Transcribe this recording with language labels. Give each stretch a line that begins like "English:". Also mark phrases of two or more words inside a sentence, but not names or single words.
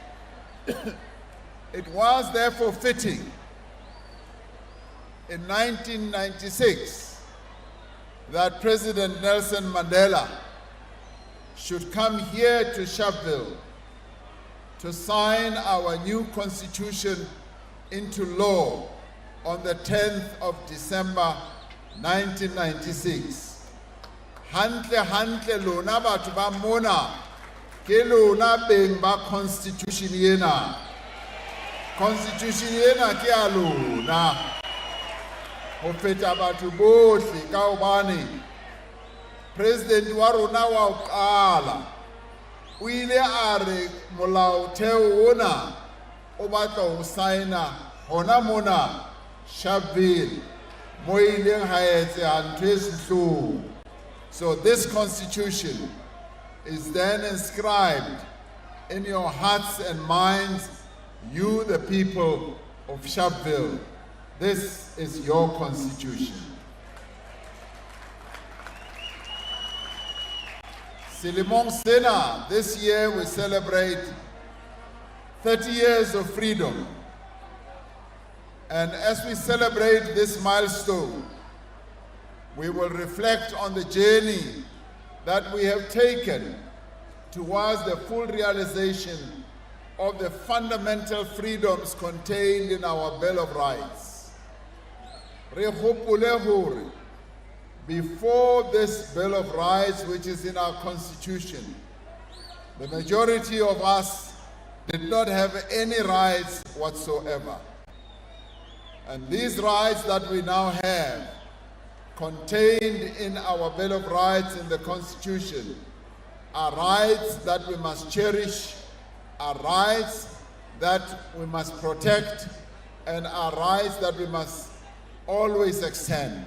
English: It was therefore fitting in 1996 that President Nelson Mandela should come here to Sharpeville to sign our new constitution into law on the 10th of December 1996.
Southern Sotho: Hantle lona batho ba mona ke lona beng ba constitution yena. Constitution yena ke a lona. Ho feta batho bohle ka hobane President wa rona wa ho qala o ile a re molaotheo ona o batla ho signa hona mona Sharpeville mo ileng ha etseha ntho e sehloho.
English: So this constitution is then inscribed in your hearts and minds, you the people of Sharpeville. This is your constitution.
Southern Sotho: Selemong sena,
English: this year we celebrate 30 years of freedom. And as we celebrate this milestone, we will reflect on the journey that we have taken towards the full realization of the fundamental freedoms contained in our Bill of Rights.
Southern Sotho: Re hopole hore,
English: before this Bill of Rights, which is in our Constitution, the majority of us did not have any rights whatsoever. And these rights that we now have, contained in our Bill of Rights in the Constitution, are rights that we must cherish, are rights that we must protect, and are rights that we must always extend.